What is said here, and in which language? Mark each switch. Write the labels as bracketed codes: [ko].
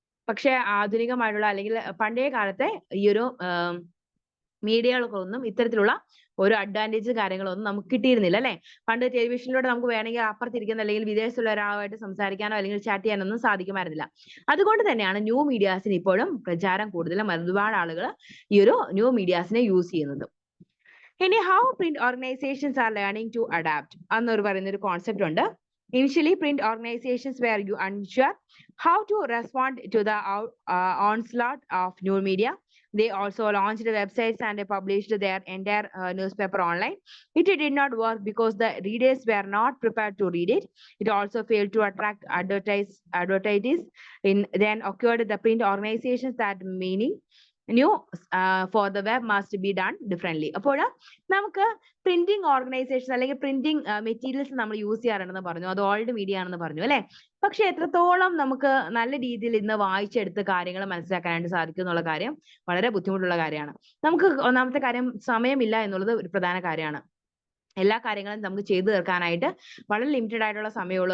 [ml] പക്ഷെ ആധുനികമായിട്ടുള്ള അല്ലെങ്കിൽ പണ്ടേ കാലത്തെ ഈ ഒരു മീഡിയകൾക്കൊന്നും ഇത്തരത്തിലുള്ള ഒരു അഡ്വാൻറ്റേജ് കാര്യങ്ങളൊന്നും നമുക്ക് കിട്ടിയിരുന്നില്ല അല്ലെ. പണ്ട് ടെലിവിഷനിലൂടെ നമുക്ക് വേണമെങ്കിൽ അപ്പുറത്തിരിക്കുന്ന അല്ലെങ്കിൽ വിദേശത്തുള്ള ഒരാളുമായിട്ട് സംസാരിക്കാനോ അല്ലെങ്കിൽ ചാറ്റ് ചെയ്യാനൊന്നും സാധിക്കുമായിരുന്നില്ല. അതുകൊണ്ട് തന്നെയാണ് ന്യൂ മീഡിയാസിന് ഇപ്പോഴും പ്രചാരം കൂടുതലും ഒരുപാട് ആളുകൾ ഈ ഒരു ന്യൂ മീഡിയാസിനെ യൂസ് ചെയ്യുന്നത്. ഇനി [en] how print organizations are learning to adapt [ml] എന്നൊരു പറയുന്ന ഒരു കോൺസെപ്റ്റ് ഉണ്ട്. [en] Initially, print organizations were unsure how to respond to the onslaught of new media. They also launched websites and published their entire newspaper online. It did not work because the readers were not prepared to read it. It also failed to attract advertisers. Then occurred the print organizations that meaning new for the web must be done differently. [ml] അപ്പോൾ നമുക്ക് printing organisation അല്ലെങ്കിൽ printing materials നമ്മൾ use ചെയ്യാറുണ്ടെന്ന് പറഞ്ഞു, അത് old media ആണെന്ന് പറഞ്ഞു അല്ലെ. പക്ഷെ എത്രത്തോളം നമുക്ക് നല്ല രീതിയിൽ ഇന്ന് വായിച്ചെടുത്ത് കാര്യങ്ങൾ മനസ്സിലാക്കാനായിട്ട് സാധിക്കും എന്നുള്ള കാര്യം വളരെ ബുദ്ധിമുട്ടുള്ള കാര്യമാണ്. നമുക്ക് ഒന്നാമത്തെ കാര്യം സമയമില്ല എന്നുള്ളത് ഒരു പ്രധാന കാര്യമാണ്. എല്ലാ കാര്യങ്ങളും നമുക്ക് ചെയ്തു തീർക്കാനായിട്ട് വളരെ ലിമിറ്റഡ് ആയിട്ടുള്ള സമയമുള്ളൂ.